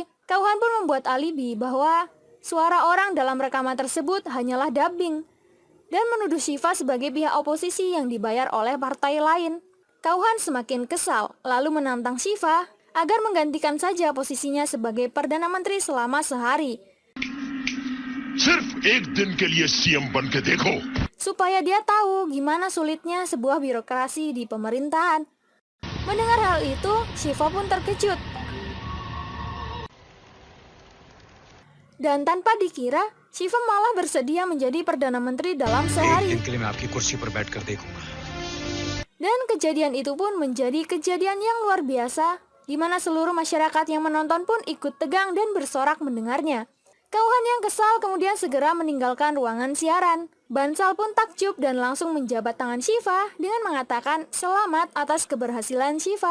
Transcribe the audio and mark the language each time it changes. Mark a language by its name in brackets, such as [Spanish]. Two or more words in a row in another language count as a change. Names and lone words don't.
[Indonesian] Kauhan pun membuat alibi bahwa suara orang dalam rekaman tersebut hanyalah dubbing, dan menuduh Shiva sebagai pihak oposisi yang dibayar oleh partai lain. Kauhan semakin kesal, lalu menantang Shiva agar menggantikan saja posisinya sebagai Perdana Menteri selama sehari, [Hindi] सिर्फ एक दिन के लिए सीएम बन के देखो [Indonesian] supaya dia tahu gimana sulitnya sebuah birokrasi di pemerintahan. Mendengar hal itu, Shiva pun terkejut. Dan tanpa dikira, Shiva malah bersedia menjadi Perdana Menteri dalam [Hindi] एक [Indonesian] sehari. [Hindi] दिन के लिए मैं आपकी कुर्सी पर बैठकर देखूंगा [Indonesian] Dan kejadian itu pun menjadi kejadian yang luar biasa, di mana seluruh masyarakat yang menonton pun ikut tegang dan bersorak mendengarnya. Kauhan yang kesal kemudian segera meninggalkan ruangan siaran. Bansal pun takjub dan langsung menjabat tangan Shiva dengan mengatakan selamat atas keberhasilan Shiva.